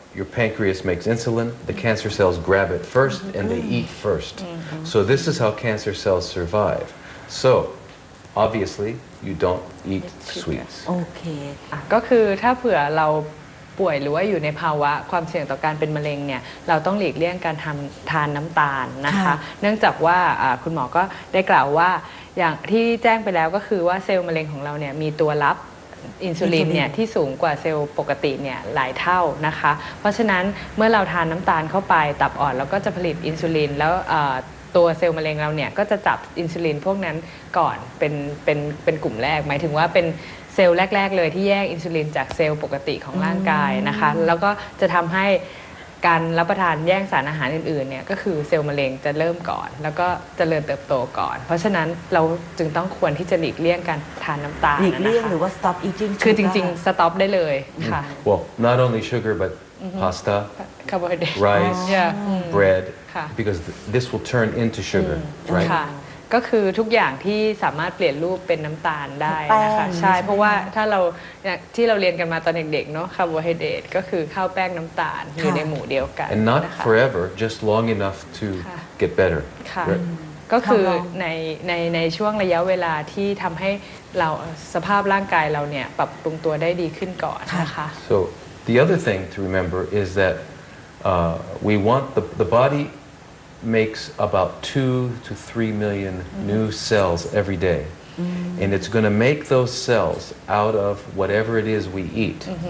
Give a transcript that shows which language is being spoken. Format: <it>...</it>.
<en>Your pancreas makes insulin. The cancer cells grab it first, and they eat first. So this is how cancer cells survive. So, obviously, you don't eat sweets.</en> <th>โอเค ก็คือถ้าเผื่อเราป่วยหรือว่าอยู่ในภาวะความเสี่ยงต่อการเป็นมะเร็งเนี่ยเราต้องหลีกเลี่ยงการทานน้ำตาลนะคะเนื่องจากว่าคุณหมอก็ได้กล่าวว่าอย่างที่แจ้งไปแล้วก็คือว่าเซลล์มะเร็งของเราเนี่ยมีตัวรับอินซูลินเนี่ยที่สูงกว่าเซลล์ปกติเนี่ยหลายเท่านะคะเพราะฉะนั้นเมื่อเราทานน้ำตาลเข้าไปตับอ่อนเราก็จะผลิตอินซูลินแล้ว ตัวเซลล์มะเร็งเราเนี่ยก็จะจับอินซูลินพวกนั้นก่อนเป็นกลุ่มแรกหมายถึงว่าเป็นเซลล์แรกๆเลยที่แยกอินซูลินจากเซลล์ปกติของร่างกายนะคะแล้วก็จะทำให้ การรับประทานแย่งสารอาหารอื่นๆเนี่ยก็คือเซลล์มะเร็งจะเริ่มก่อนแล้วก็เจริญเติบโตก่อนเพราะฉะนั้นเราจึงต้องควรที่จะหลีกเลี่ยงการทานน้ำตาล หลีกเลี่ยง นะคะ หรือว่า</th> <en>stop eating</en> <th>คือจริงๆ stop ได้เลยค่ะ</th> <en>Well, not only sugar, but pasta, carbohydrate rice, yeah bread,</en> <th>ค่ะ</th> <en>because this will turn into sugar, right?</en> <th>ค่ะก็คือทุกอย่างที่สามารถเปลี่ยนรูปเป็นน้ำตาลได้นะคะ แป้ง ใช่เพราะว่าถ้าเราที่เราเรียนกันมาตอนเด็กๆเนาะคาร์โบไฮเดรตก็คือข้าวแป้งน้ำตาลอยู่ในหมู่เดียวกัน</th> <en>And not</en> <th>นะคะ</th> <en>forever, just long enough to get better.</en> <th>ค่ะ</th> <en>Right?</en> <th>ก็คือในช่วงระยะเวลาที่ทำให้เราสภาพร่างกายเราเนี่ยปรับปรุงตัวได้ดีขึ้นก่อนนะคะ</th> <en>So the other thing to remember is that we want the body makes about 2 to 3 million new cells every day. And it's going to make those cells out of whatever it is we eat.</en>